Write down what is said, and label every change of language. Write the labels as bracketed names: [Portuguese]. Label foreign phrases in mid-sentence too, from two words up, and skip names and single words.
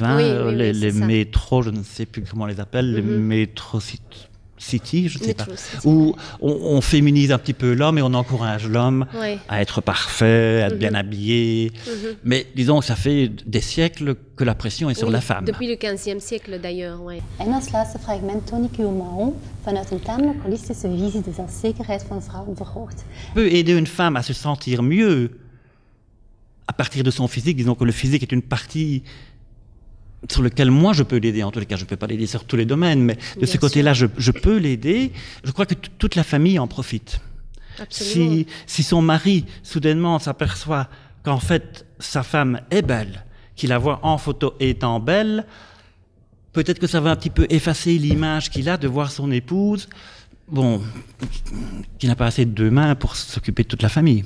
[French] Hein, les métros, je ne sais plus comment on les appelle, les métro City, je ne sais pas, où on féminise un petit peu l'homme et on encourage l'homme à être parfait, à être bien habillé. Mais disons que ça fait des siècles que la pression est sur la femme. Depuis le 15e siècle d'ailleurs, oui. [Dutch] En als laatste fragment toon ik u Mahon vanuit een tamelijk holistische visie de zelfzekerheid van vrouwen verhoogt. [French] On peut aider une femme à se sentir mieux à partir de son physique. Disons que le physique est une partie sur lequel moi je peux l'aider. En tous les cas, je ne peux pas l'aider sur tous les domaines, mais de ce côté-là, je peux l'aider. Je crois que toute la famille en profite. Si son mari, soudainement, s'aperçoit qu'en fait, sa femme est belle, qu'il la voit en photo étant belle, peut-être que ça va un petit peu effacer l'image qu'il a de voir son épouse, bon, qui n'a pas assez de 2 mains pour s'occuper de toute la famille.